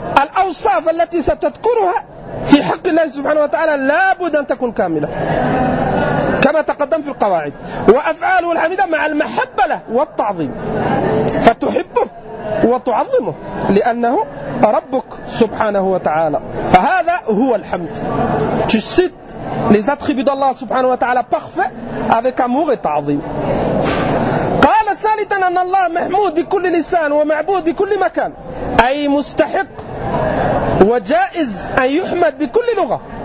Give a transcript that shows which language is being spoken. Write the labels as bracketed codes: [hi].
[ar] الأوصاف التي ستذكرها في حق الله سبحانه وتعالى لا بد أن تكون كاملة كما تقدم في القواعد، وأفعاله الحميدة مع المحبة له والتعظيم، فتحبه وتعظمه لأنه ربك سبحانه وتعالى. فهذا هو الحمد. تشد [fr] les attributs d'Allah subhanahu wa ta'ala parfait avec amour et ta'zim. [ar] قال ثالثا أن الله محمود بكل لسان ومعبود بكل مكان، أي مستحق وجائز أن يحمد بكل لغة.